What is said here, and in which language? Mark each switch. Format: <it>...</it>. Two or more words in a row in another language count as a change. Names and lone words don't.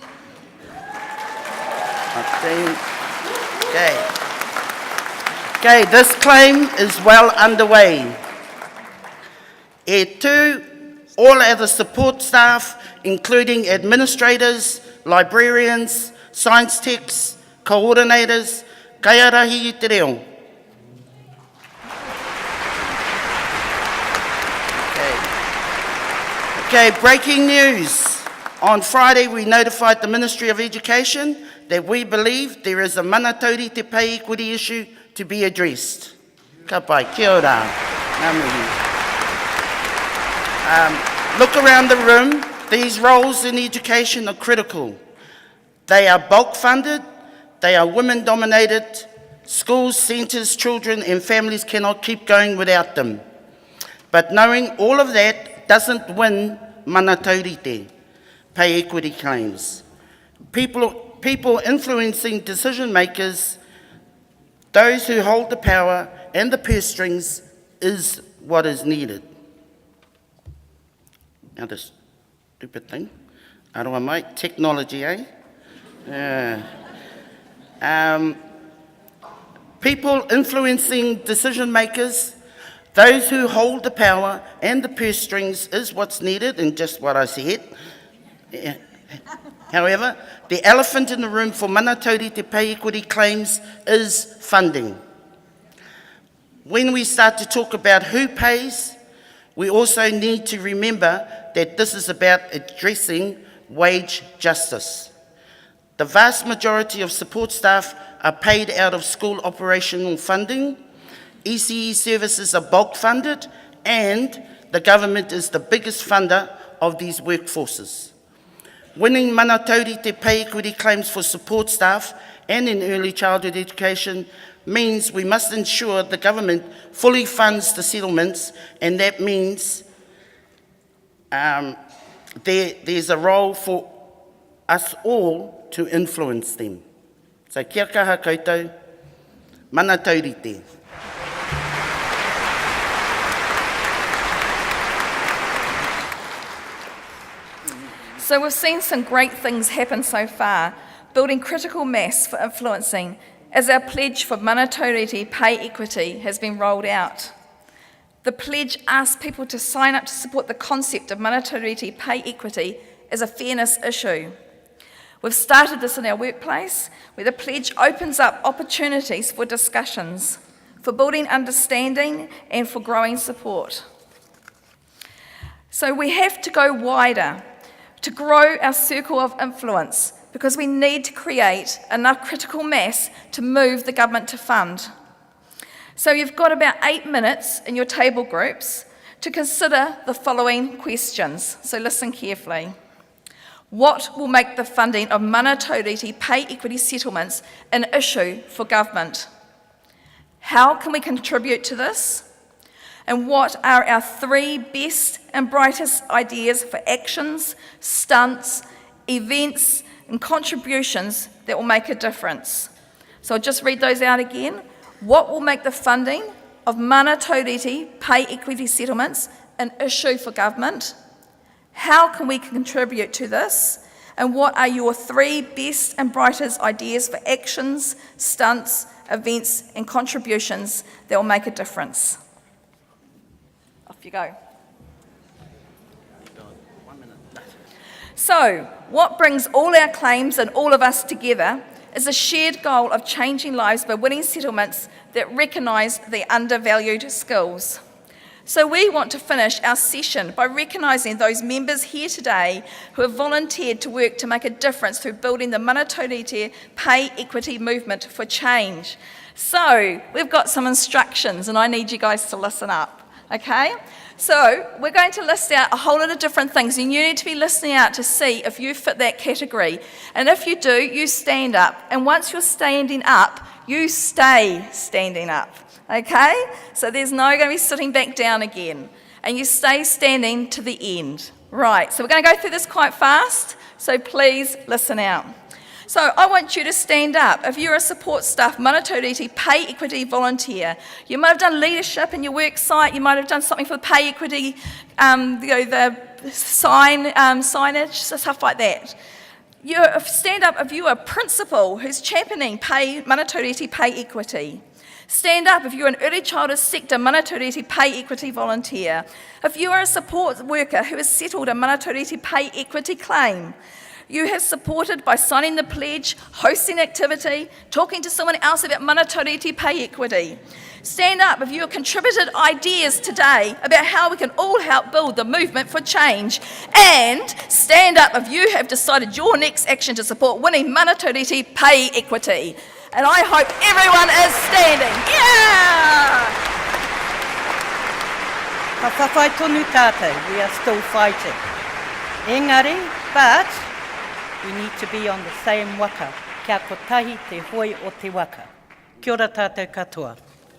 <en>Okay, this claim is well underway. E2, all other support staff, including administrators, librarians, science techs, coordinators,</en> <mi>kia rahi i te reo.</mi> <en>Okay, breaking news. On Friday, we notified the Ministry of Education that we believe there is a</en> <mi>mana taurite</mi> <en>pay equity issue to be addressed.</en> <mi>Ka pai, kia ora. Ngā mihi.</mi> <en>Look around the room. These roles in education are critical. They are bulk funded, they are women dominated. Schools, centres, children and families cannot keep going without them. But knowing all of that doesn't win</en> <mi>mana taurite,</mi> <en>pay equity claims. People influencing decision makers, those who hold the power and the purse strings, is what is needed. Now this stupid thing,</en> <mi>aroa mai,</mi> <en>technology, eh? People influencing decision makers, those who hold the power and the purse strings is what's needed, and just what I said. However, the elephant in the room for</en> <mi>mana taurite</mi> <en>pay equity claims is funding. When we start to talk about who pays, we also need to remember that this is about addressing wage justice. The vast majority of support staff are paid out of school operational funding. ECE services are bulk funded, and the government is the biggest funder of these workforces. Winning</en> <mi>mana taurite</mi> <en>pay equity claims for support staff and in early childhood education means we must ensure the government fully funds the settlements, and that means there's a role for us all to influence them. So</en> <mi>kia kaha koutou, mana taurite.</mi> <en>So we've seen some great things happen so far, building critical mass for influencing as our pledge for</en> <mi>mana taurite</mi> <en>pay equity has been rolled out. The pledge asks people to sign up to support the concept of</en> <mi>mana taurite</mi> <en>pay equity as a fairness issue. We've started this in our workplace, where the pledge opens up opportunities for discussions, for building understanding and for growing support. So we have to go wider to grow our circle of influence, because we need to create enough critical mass to move the government to fund. So you've got about 8 minutes in your table groups to consider the following questions. So listen carefully. What will make the funding of</en> <mi>mana taurite</mi> <en>pay equity settlements an issue for government? How can we contribute to this? And what are our 3 best and brightest ideas for actions, stunts, events, and contributions that will make a difference? So I'll just read those out again. What will make the funding of</en> <mi>mana taurite</mi> <en>pay equity settlements an issue for government? How can we contribute to this? And what are your 3 best and brightest ideas for actions, stunts, events, and contributions that will make a difference? Off you go. So, what brings all our claims and all of us together is a shared goal of changing lives by winning settlements that recognise the undervalued skills. So we want to finish our session by recognising those members here today who have volunteered to work to make a difference through building the</en> <mi>mana taurite</mi> <en>pay equity movement for change. So we've got some instructions and I need you guys to listen up, okay? So we're going to list out a whole lot of different things and you need to be listening out to see if you fit that category. And if you do, you stand up. And once you're standing up, you stay standing up, okay? So there's no going to be sitting back down again. And you stay standing to the end. Right, so we're going to go through this quite fast, so please listen out. So I want you to stand up. If you're a support staff,</en> <mi>mana taurite</mi> <en>pay equity volunteer, you might have done leadership in your work site, you might have done something for pay equity, the signage, stuff like that. You stand up if you're a principal who's championing</en> <mi>mana taurite</mi> <en>pay equity. Stand up if you're an early childhood sector</en> <mi>mana taurite</mi> <en>pay equity volunteer. If you are a support worker who has settled a</en> <mi>mana taurite</mi> <en>pay equity claim. You have supported by signing the pledge, hosting activity, talking to someone else about</en> <mi>mana taurite</mi> <en>pay equity. Stand up if you have contributed ideas today about how we can all help build the movement for change. And stand up if you have decided your next action to support winning</en> <mi>mana taurite</mi> <en>pay equity. And I hope everyone is standing. Yeah!</en> <mi>Ka whawhai tonu tātou,</mi> <en>we are still fighting. Engari, but we need to be on the same waka.</en> <mi>Kia kotahi te hoi o te waka. Kia ora tātou katoa.</mi>